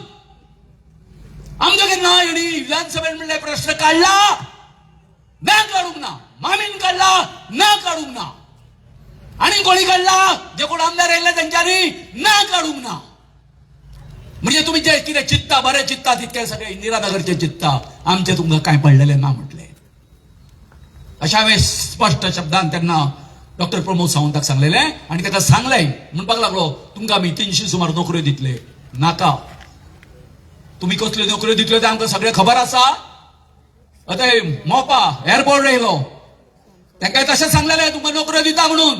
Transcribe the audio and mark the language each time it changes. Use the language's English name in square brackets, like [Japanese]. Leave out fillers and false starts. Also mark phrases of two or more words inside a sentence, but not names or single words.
[Konkani] आमचो केन्ना हेणी विधानसभेत म्हणले प्रश्न काढला ना काढूंक ना, मामीन काढला ना काढूंक ना, आणि कोणी काढला जे कोण आमदार येयले तेंच्यांनी ना काढूंक ना. म्हणजे तुम्ही जे कितें चित्ता बरें चित्ता तितके सगळे इंदिरा नगरचे चित्ता, आमचे तुमकां कांय पडलेले ना म्हटले. अशा वेळेस स्पष्ट शब्दांत त्यांना डॉक्टर प्रमोद सावंताक सांगलेले आणि ताका सांगले म्हणपाक लागलो तुमकां आमी 300 सुमार नोकऱ्यो दितले. नाका, तुम्ही कसल्यो नोकऱ्यो दितल्यो ते आमकां सगळें खबर आसा. आतां मोपा एअरपोर्ट येयलो तांकां तशें सांगलेलें तुमकां नोकऱ्यो दिता म्हणून.